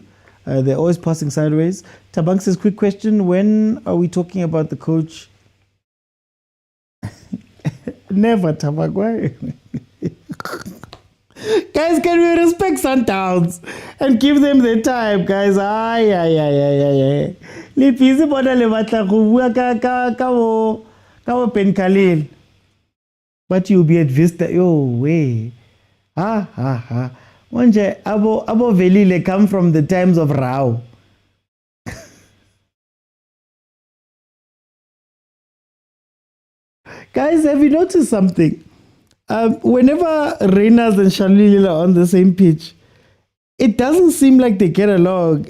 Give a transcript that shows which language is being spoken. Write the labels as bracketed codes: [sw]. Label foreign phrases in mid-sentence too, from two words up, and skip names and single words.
[en] They're always passing sideways. Tabang says, quick question, when are we talking about the coach? Never, Tabang. Why? Guys, can we respect Sundowns and give them their time, guys? Ay. [tn] Le busy bona le batla go bua ka Pen Khalil. [en] But you'll be at Vista. Yo, way. Ha. [zu] Manje, abo velile [en] come from the times of Rao. Guys, have you noticed something? Whenever Reyners and Shalil are on the same pitch, it doesn't seem like they get along.